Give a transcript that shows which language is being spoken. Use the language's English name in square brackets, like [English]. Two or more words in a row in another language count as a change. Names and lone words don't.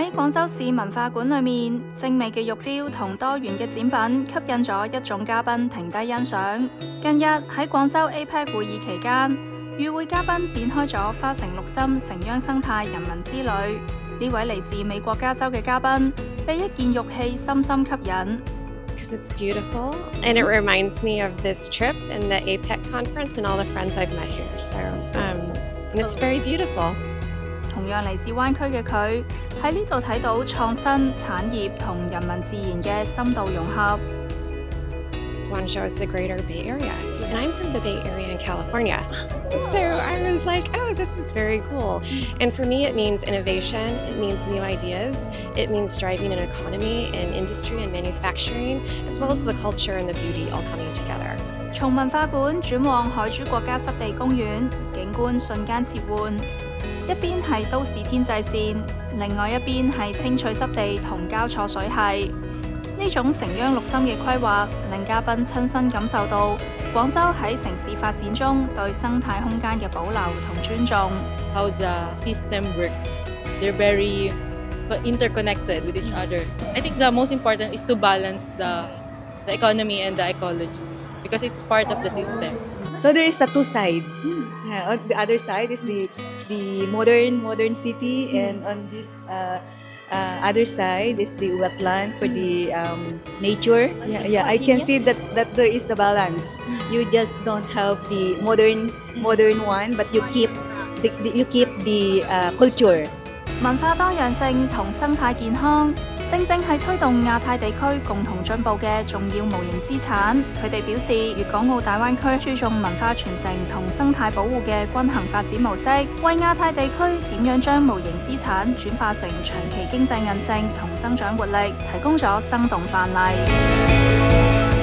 [Cantonese] 廣州市文化館裏面，精美嘅玉雕同多元嘅展品吸引咗一眾嘉賓停低欣賞。近日喺廣州 APEC 會議期間，與會嘉賓展開咗花城綠心城央生態人文之旅。呢位嚟自美國加州嘅嘉賓，被一件玉器深深吸引。 [English] Because it's beautiful, and it reminds me of this trip and the APEC conference and all the friends I've met here. So, and it's very beautiful. [Cantonese] 同樣嚟自灣區嘅佢，喺呢度睇到創新產業同人文自然嘅深度融合。 [English] Guangzhou is the greater Bay Area, and I'm from the Bay Area in California. So I was like, oh, this is very cool. And for me, it means innovation, it means new ideas, it means driving an economy and industry and manufacturing, as well as the culture and the beauty all coming together. [Cantonese] 從文化館轉往海珠國家濕地公園，景觀瞬間切換，一邊係都市天際線，另外一邊係青翠濕地同交錯水系。呢種城央綠心嘅規劃，令嘉賓親身感受到廣州喺城市發展中對生態空間嘅保留同尊重。 [English] How the system works. They're very interconnected with each other. I think the most important is to balance the economy and the ecology because it's part of the system. So there is a two sides. On the other side is the modern city, and on this other side is the wetland for the nature. Yeah. I can see that there is a balance. You just don't have the modern one, but you keep the culture. [Cantonese] 文化多樣性同生態健康，正正係推動亞太地區共同進步嘅重要無形資產。佢哋表示，粵港澳大灣區注重文化傳承同生態保護嘅均衡發展模式，為亞太地區點樣將無形資產轉化成長期經濟韌性同增長活力，提供咗生動範例。